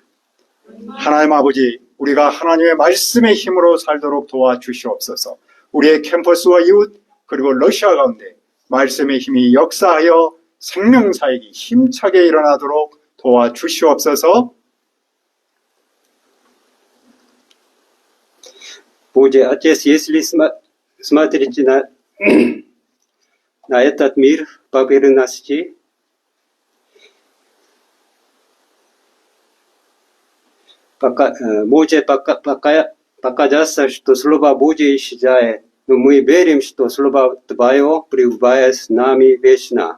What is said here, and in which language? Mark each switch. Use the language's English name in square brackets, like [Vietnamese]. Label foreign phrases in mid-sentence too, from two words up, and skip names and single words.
[Korean] 하나님 아버지, 우리가 하나님의 말씀의 힘으로 살도록 도와주시옵소서. 우리의 캠퍼스와 이웃 그리고 러시아 가운데 말씀의 힘이 역사하여 생명사역이 힘차게 일어나도록 도와주시옵소서. [Russian] Боже Отец, если смотрите на этот мир поверхности, может показаться, что Слово Божье исчезает, но мы верим, что Слово Твое пребывает с нами вечно.